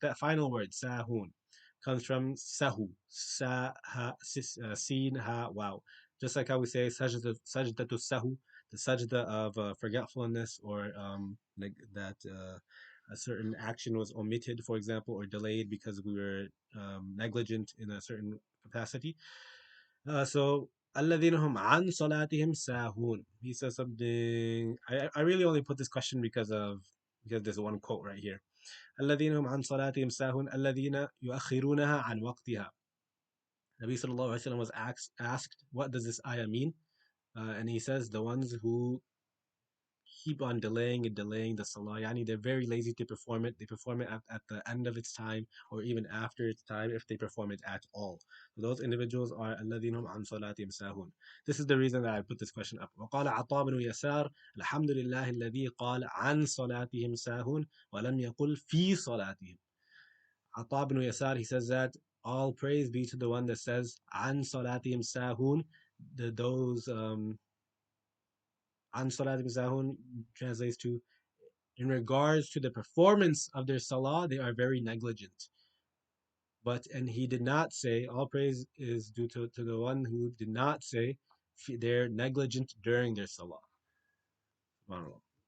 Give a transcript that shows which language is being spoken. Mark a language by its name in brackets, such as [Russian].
[English] That final word, sahun, comes from sahu. Sin, ha, wow. Just like how we say sajdatu sahu, the sajda of forgetfulness, or like that a certain action was omitted, for example, or delayed because we were negligent in a certain capacity. [Arabic] So الذين هم عن صلاتهم ساهون. [English] He says something. I really only put this question because there's one quote right here. [Arabic] الذين هم عن صلاتهم ساهون الذين يؤخرونها عن وقتها. [English] Nabi sallallahu alaihi wasallam was asked, what does this ayah mean? And he says, the ones who keep on delaying and delaying the salah. Yani they're very lazy to perform it. They perform it at the end of its time or even after its time if they perform it at all. So those individuals are [Arabic] الذين هم عن صلاتهم ساهون. [English] This is the reason that I put this question up. [Arabic] وقال عطاء بن يسار الحمد لله الذي قال عن صلاتهم ساهون ولم يقل في صلاتهم. [English] Ata ibn Yasar, he says that All praise be to the one that says an salatihim sahun. Those an salatihim sahun translates to in regards to the performance of their salah, they are very negligent. But and he did not say all praise is due to the one who did not say they're negligent during their salah. SubhanAllah.